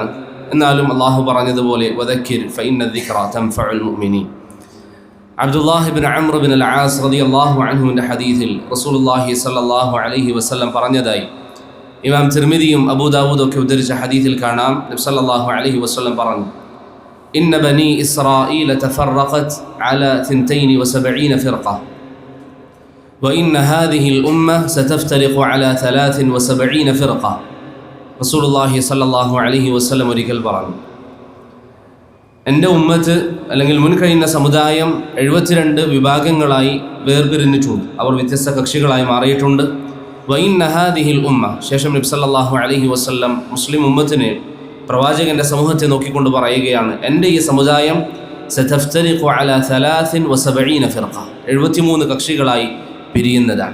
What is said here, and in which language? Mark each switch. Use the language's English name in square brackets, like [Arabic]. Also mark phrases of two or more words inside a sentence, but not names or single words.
[Malayalam] എന്നാലും അള്ളാഹു പറഞ്ഞതുപോലെ [Arabic] وذكر فإن الذكرى تنفع المؤمنين. [Malayalam] അബ്ദുല്ലാഹി ഇബ്നു അംർ ഇബ്നു അൽ ആസ് [Arabic] رضي الله عنه [Malayalam] ഹദീസിൽ [Arabic] رسول الله صلى الله عليه وسلم [Malayalam] പറഞ്ഞതായി ഇമാം തിർമിദിയും അബൂദാവൂദും ഒക്കെ ഉദ്ധരിച്ച ഹദീസിൽ കാണാം. നബി [Arabic] صلى الله عليه وسلم [Malayalam] പറഞ്ഞു: [Arabic] إن بني إسرائيل تفرقت على 72 فرقة وإن هذه الأمة ستفترق على 73 فرقة. رسول الله صلى الله عليه وسلم [Malayalam] ഒരിക്കൽ പറഞ്ഞു, എൻ്റെ ഉമ്മത്ത് അല്ലെങ്കിൽ മുൻകഴിഞ്ഞ സമുദായം 72 വിഭാഗങ്ങളായി വേർപിരിഞ്ഞിട്ടുണ്ട്. അവർ വ്യത്യസ്ത കക്ഷികളായി മാറിയിട്ടുണ്ട്. [Arabic] وإن هذه الأمة, [Malayalam] ശേഷം നബി [Arabic] صلى الله عليه وسلم [Malayalam] മുസ്ലിം ഉമ്മത്തിനെ, പ്രവാചകൻ്റെ സമൂഹത്തെ നോക്കിക്കൊണ്ട് പറയുകയാണ്, എൻ്റെ ഈ സമുദായം [Arabic] ستفترق على 73 فرقة, [Malayalam] 73 കക്ഷികളായി പിരിയുന്നതാണ്.